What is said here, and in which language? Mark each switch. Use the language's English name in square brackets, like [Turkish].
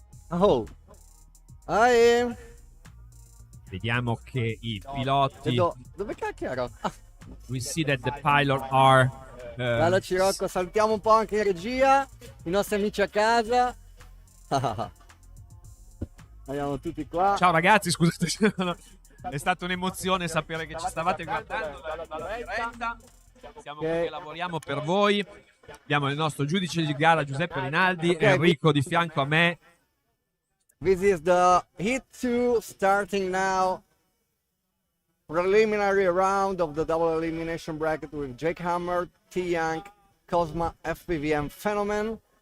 [English] Oh, I [Italian] Vediamo che i piloti. Dove cacchio ero? [English] We see that the pilot are. [Italian] Bella Cirocco, salutiamo un po' anche in regia, i nostri amici a casa. Andiamo tutti qua. Ciao ragazzi, scusate, è stata un'emozione sapere che ci stavate guardando dalla diretta. Siamo qui che lavoriamo per voi. Abbiamo il nostro giudice di gara Giuseppe Rinaldi, Enrico di fianco a me. [English] This is the hit 2 starting now. Preliminary round of the double elimination bracket with Jake Hammer, T. Young, Cosma, FPV and Phenomen.